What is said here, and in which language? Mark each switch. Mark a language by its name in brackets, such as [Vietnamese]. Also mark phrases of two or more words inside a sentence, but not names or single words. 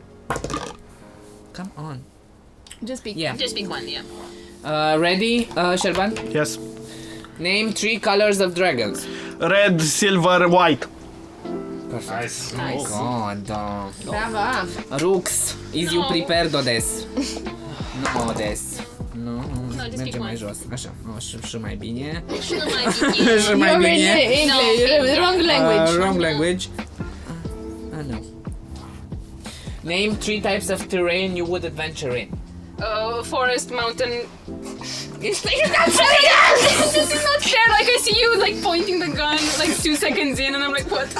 [English] Come on. Just speak. Yeah. Just pick one, yeah. Ready, Sherban? Yes. Name 3 colors of dragons. Red, silver, white. Nice. Oh god. Brava. Rux, is you prepared des? [Romanian] Nu des. Nu, [English] just [Romanian] mergem [English] pick [Romanian] mai [English] one. [Romanian] jos. Așa, și mai bine. Și nu mai bine. Și mai [English] You're in [Romanian] bine. [English] English. Wrong language. Wrong language. No. Name 3 types of terrain you would adventure in. Forest, mountain. It's not fair! This is not fair! Like, I see you, like, pointing the gun, like, 2 seconds in, and I'm like, what?